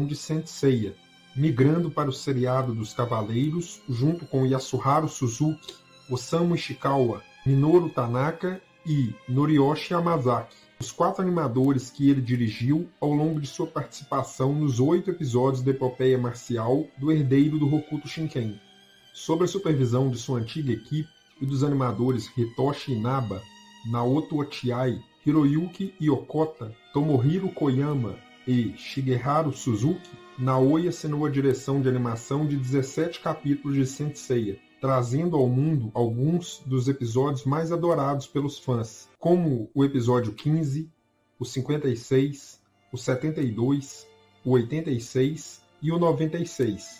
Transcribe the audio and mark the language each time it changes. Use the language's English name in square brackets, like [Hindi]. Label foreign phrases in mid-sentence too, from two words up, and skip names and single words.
[Portuguese] de Saint Seiya, migrando para o seriado dos Cavaleiros junto com Yasuharu Suzuki, Osamu Ishikawa, Minoru Tanaka e Noriyoshi Yamazaki, os 4 animadores que ele dirigiu ao longo de sua participação nos 8 episódios da epopeia marcial do herdeiro do Hokuto Shinken. Sob a supervisão de sua antiga equipe e dos animadores Hitoshi Inaba, Naoto Ochiai, Hiroyuki Yokota, Tomohiro Koyama e Shigeharu Suzuki, Naoi assinou a direção de animação de 17 capítulos de Saint Seiya, trazendo ao mundo alguns dos episódios mais adorados pelos fãs, como o episódio 15, o 56, o 72, o 86 e o 96.